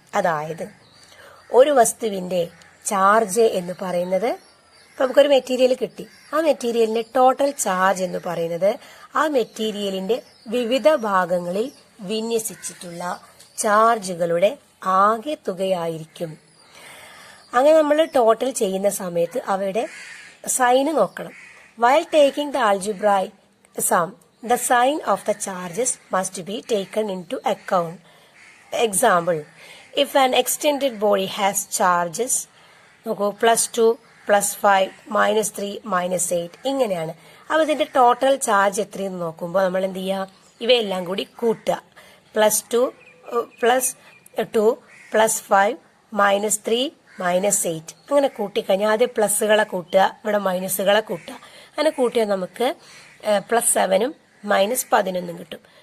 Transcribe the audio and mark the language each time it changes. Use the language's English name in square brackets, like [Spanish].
[Malayalam] അതായത് ഒരു വസ്തുവിന്റെ ചാർജ് എന്ന് പറയുന്നത്, നമുക്കൊരു മെറ്റീരിയൽ കിട്ടി, ആ മെറ്റീരിയലിന്റെ ടോട്ടൽ ചാർജ് എന്ന് പറയുന്നത് ആ മെറ്റീരിയലിന്റെ വിവിധ ഭാഗങ്ങളിൽ വിന്യസിച്ചിട്ടുള്ള ചാർജുകളുടെ ആകെ തുകയായിരിക്കും. അങ്ങനെ നമ്മൾ ടോട്ടൽ ചെയ്യുന്ന സമയത്ത് അവയുടെ സൈന് നോക്കണം. [English] While taking the algebraic sum, the sign of the charges must be taken into account. Example, if an extended body has charges +2 +5 -3 -8 [Malayalam] ഇങ്ങനെയാണ്. അപ്പോൾ ഇതിന്റെ ടോട്ടൽ ചാർജ് എത്രയെന്ന് നോക്കുമ്പോൾ നമ്മൾ എന്ത് ചെയ്യുക? ഇവയെല്ലാം കൂടി കൂട്ടുക. +2 +2 +5 -3 -8 അങ്ങനെ കൂട്ടിക്കഴിഞ്ഞാൽ ആദ്യം പ്ലസുകളെ കൂട്ടുക, ഇവിടെ മൈനസുകളെ കൂട്ടുക. അങ്ങനെ കൂട്ടിയാൽ നമുക്ക് +7 -11 കിട്ടും.